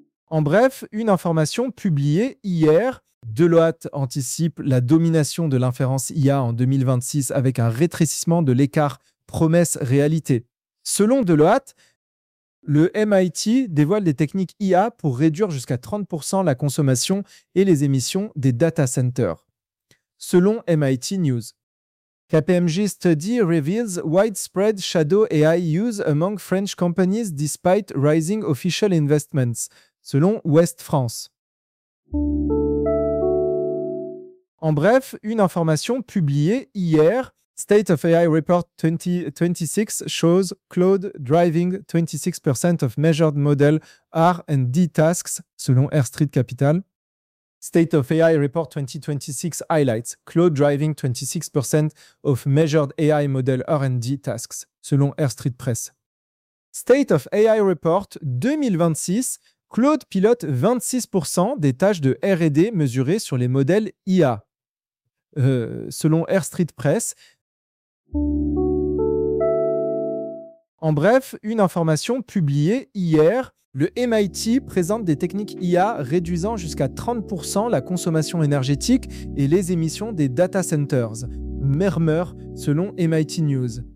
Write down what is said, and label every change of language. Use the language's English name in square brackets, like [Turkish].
[French] En bref, une information publiée hier, Deloitte anticipe la domination de l'inférence IA en 2026 avec un rétrécissement de l'écart promesse-réalité. Selon Deloitte, le MIT dévoile des techniques IA pour réduire jusqu'à 30% la consommation et les émissions des data centers. Selon MIT News. [English] KPMG study reveals widespread shadow AI use among French companies despite rising official investments, selon West France. [French] En bref, une information publiée hier, [English] State of AI Report 2026 shows Claude driving 26% of measured model R&D tasks, selon Air Street Capital. State of AI Report 2026 highlights Claude driving 26% of measured AI model R&D tasks, selon Air Street Press. [French] State of AI Report 2026, Claude pilote 26% des tâches de R&D mesurées sur les modèles IA, selon Air Street Press. En bref, une information publiée hier, le MIT présente des techniques IA réduisant jusqu'à 30% la consommation énergétique et les émissions des data centers, murmure selon MIT News.